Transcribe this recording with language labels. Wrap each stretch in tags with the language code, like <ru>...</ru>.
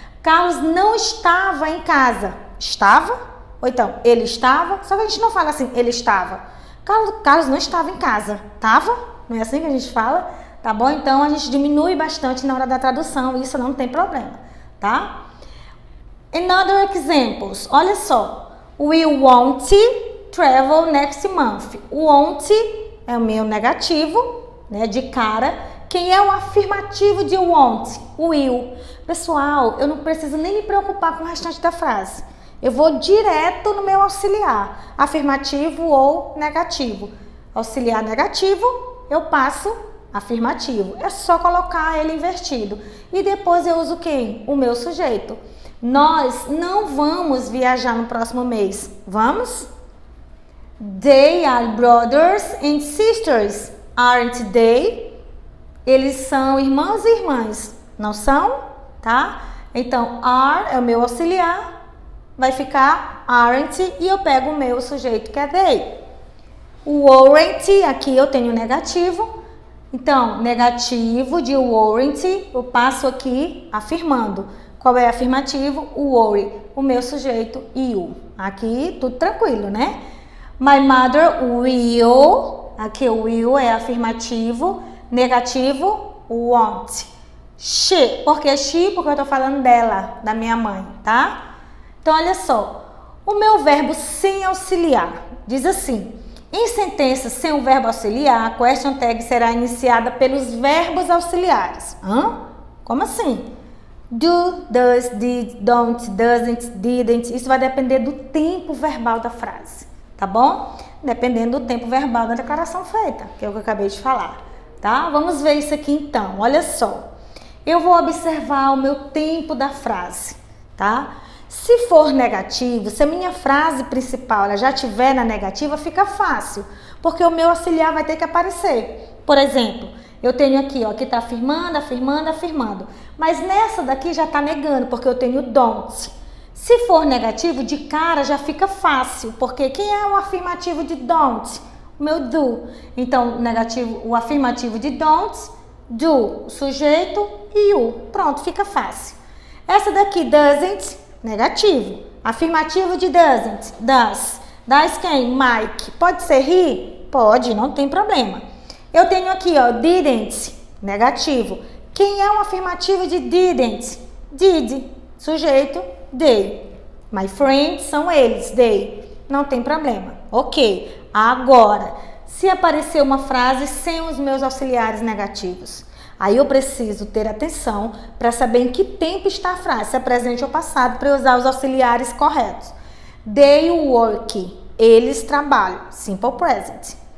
<pt>Carlos não estava em casa. Estava? Ou então, ele estava? Só que a gente não fala assim, ele estava. Carlos não estava em casa. Tava? Não é assim que a gente fala? Tá bom? Então, a gente diminui bastante na hora da tradução. Isso não tem problema, tá?</pt> <en>Another examples.</en> <pt>Olha só.</pt> <en>We want travel next month.</en> <pt>Want é o meu negativo, né, de cara. Quem é o afirmativo de want? Will. Pessoal, eu não preciso nem me preocupar com o restante da frase. Eu vou direto no meu auxiliar, afirmativo ou negativo. Auxiliar negativo, eu passo afirmativo. É só colocar ele invertido. E depois eu uso quem? O meu sujeito. Nós não vamos viajar no próximo mês. Vamos?</pt> <en>They are brothers and sisters, aren't they?</en> <pt>Eles são irmãos e irmãs, não são? Tá? Então, are é o meu auxiliar, vai ficar aren't e eu pego o meu sujeito que é they. O weren't, aqui eu tenho negativo. Então, negativo de weren't, eu passo aqui afirmando. Qual é afirmativo? O were, o meu sujeito you. Aqui tudo tranquilo, né?</pt> <en>My mother will,</en> <pt>aqui o will é afirmativo, negativo, want. She, porque eu tô falando dela, da minha mãe, tá? Então, olha só, o meu verbo sem auxiliar diz assim: em sentenças sem o verbo auxiliar, a question tag será iniciada pelos verbos auxiliares. Como assim?</pt> <en>Do, does, did, don't, doesn't, didn't.</en> <pt>Isso vai depender do tempo verbal da frase, tá bom? Dependendo do tempo verbal da declaração feita, que é o que eu acabei de falar, tá? Vamos ver isso aqui então, olha só. Eu vou observar o meu tempo da frase, tá? Se for negativo, se a minha frase principal ela já estiver na negativa, fica fácil, porque o meu auxiliar vai ter que aparecer. Por exemplo, eu tenho aqui, ó, que tá afirmando, afirmando, afirmando. Mas nessa daqui já tá negando, porque eu tenho don't. Se for negativo, de cara já fica fácil, porque quem é o afirmativo de don't? O meu do. Então, negativo, o afirmativo de don't, do, sujeito e you. Pronto, fica fácil. Essa daqui, doesn't, negativo. Afirmativo de doesn't, does. Does quem? Mike. Pode ser he? Pode, não tem problema. Eu tenho aqui, ó, didn't, negativo. Quem é o afirmativo de didn't? Did, sujeito, they.</pt> <en>My friends</en> <pt>são eles,</pt> <en>they.</en> <pt>Não tem problema. Ok. Agora, se aparecer uma frase sem os meus auxiliares negativos, aí eu preciso ter atenção para saber em que tempo está a frase, se é presente ou passado, para eu usar os auxiliares corretos.</pt> <en>They work.</en> <pt>Eles trabalham.</pt> <en>Simple present.</en>